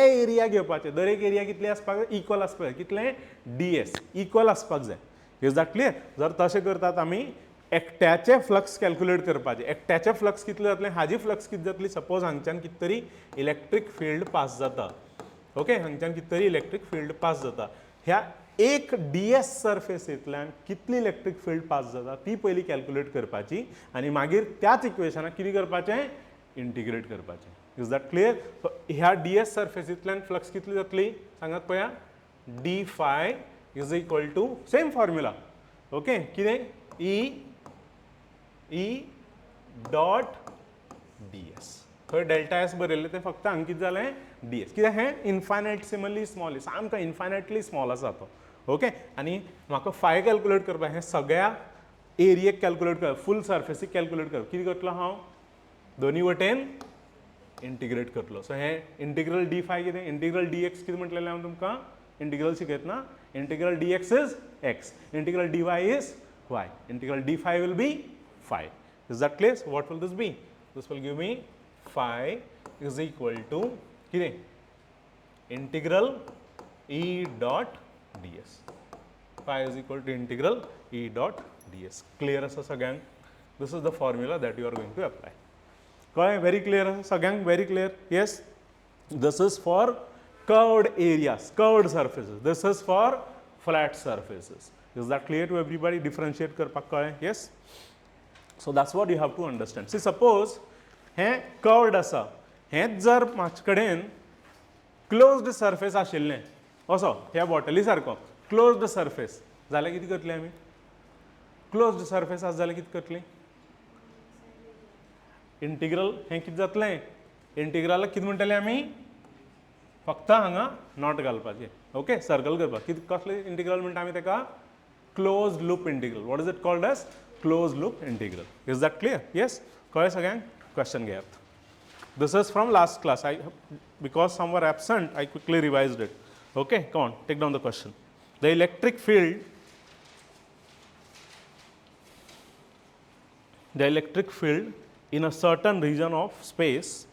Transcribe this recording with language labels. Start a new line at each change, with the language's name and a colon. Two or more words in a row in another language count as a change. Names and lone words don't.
Konkani: एरिया घेवपाचे दरेक एरिया कितले आसपाक जाय इक्वल आसपाक जाय कितलें
English: d s equal
Konkani: आसपाक जाय
English: is that clear
Konkani: जर तशें करतात आमी एकट्याचे
English: flux calculate
Konkani: करपाचे एकट्याचे फ्लक्स कितले जातले हाजी फ्लक्स कितें जातली सपोज हांगच्यान कितें तरी
English: electric field pass
Konkani: जाता ओके हांगच्यान कितें तरी
English: electric field pass
Konkani: जाता ह्या एक डीएस सरफेसींतल्यान कितली
English: electric field pass
Konkani: जाता ती पयली कॅल्क्युलेट करपाची आनी मागीर त्याच इक्वेशनाक कितें करपाचें इंटिग्रेट करपाचें.
English: is that clear?
Konkani: सो ह्या डीएस सरफेसींतल्यान फ्लक्स कितली जातली सांगात पळया.
English: d phi is equal to same formula.
Konkani: ओके कितें
English: E dot d s.
Konkani: थंय
English: delta s
Konkani: बरयल्लें तें फक्त हांगा कितें जालें
English: d s.
Konkani: कित्याक हें
English: infinitesimally small
Konkani: सामको
English: infinitely small
Konkani: आसा तो. ओके आनी म्हाका
English: phi calculate
Konkani: करपाक हें सगळ्या एरियेक कॅल्क्युलेट करप
English: full surface calculate
Konkani: करप. कितें करतलो हांव दोनी वटेन इंटिग्रेट करतलो. सो हें
English: integral d phi
Konkani: कितें
English: integral d x
Konkani: कितें म्हटलेलें हांव तुमकां इंटिग्रल शिकयतना
English: integral d x is x integral d y is y integral d phi will be phi. Is that clear? So what will this be? This will give me phi is equal to कितें integral E dot ds. Phi is equal to integral E dot ds.
Konkani: Clear आसा सगळ्यांक?
English: This is the formula that you are going to apply.
Konkani: कळ्ळें?
English: Very clear
Konkani: आसा सगळ्यांक?
English: Very clear? Yes. This is for curved areas, curved surfaces. This is for flat surfaces. Is that clear to everybody?
Konkani: Differentiate करपाक कळ्ळें?
English: Yes. So that's what you have to understand. See suppose
Konkani: हें कर्वड आसा हेंच जर म्हाजे कडेन
English: closed surface
Konkani: आशिल्लें असो ह्या बॉटली सारको
English: closed surface
Konkani: जाल्यार कितें करतलीं आमी
English: closed surface
Konkani: आसा जाल्यार कितें करतलीं इंटिग्रल हें कितें जातलें इंटिग्रलाक कितें म्हणटलें आमी फक्त हांगा नॉट घालपाचें ओके सर्कल करपाक कितें कसलें इंटिग्रल म्हणटा आमी ताका
English: closed loop integral. what is it called as closed loop integral. Is that clear? Yes. Correct again. Question get. This is from last class. Because some were absent, I quickly revised it. Okay, come on, take down the question. The electric field in a certain region of space,